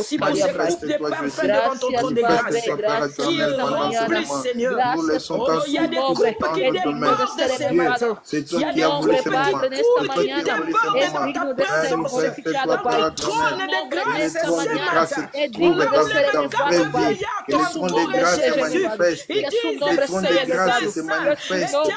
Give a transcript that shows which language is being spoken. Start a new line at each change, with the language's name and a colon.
French: Merci pour ces coupes de parfums devant ton trône de grâce. Qui remplissent, Seigneur. Oh, il y a des coupes qui débordent de ces matins. Il y a des coupes qui coulent, qui débordent de ta présence. Trône de grâce, Seigneur.
Portuguese: É digno de ser elevado, Pai.
French: Que le trône de grâce se manifeste. Que le trône de grâce se manifeste.